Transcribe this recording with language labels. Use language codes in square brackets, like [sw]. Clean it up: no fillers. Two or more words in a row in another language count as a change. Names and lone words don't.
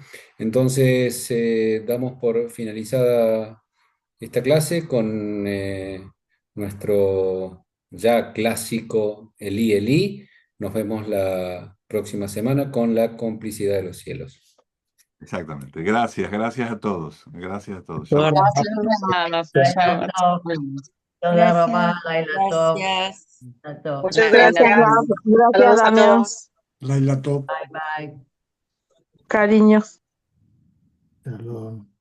[es] Entonces, damos por finalizada esta clase con nuestro ya clásico Elí Elí. Nos vemos la próxima semana con la complicidad de los cielos. Exactamente. Gracias, gracias a todos. Gracias a todos. Todas Shalom. las Gracias, hermanos. [he] לילה Shabbat טוב, shalom. תודה רבה, [es] Gracias. [he] לילה טוב, [es] Gracias. [he] לילה טוב. [es] Muchas Gracias, gracias. Gracias, Saludos a Damián. todos. [he] לילה טוב. ביי ביי. [es] Cariños. Shalom.